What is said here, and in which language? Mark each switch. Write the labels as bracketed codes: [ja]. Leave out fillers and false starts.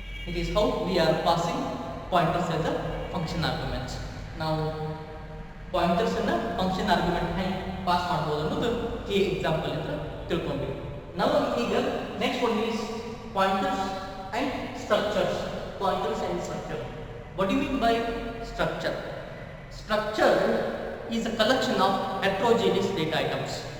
[en] It is how we are passing pointers as a function arguments. Now pointers in a function argument [kn] ಹೆಂಗೆ pass ಮಾಡಬಹುದು ಅನ್ನೋದು ಈ example ಇಂದ ತಿಳ್ಕೊಂಡ್ವಿ. ನಾವು ಈಗ [en] Next one is pointers and structures. pointers and structure. What do you mean by structure? Structure is a collection of heterogeneous data items.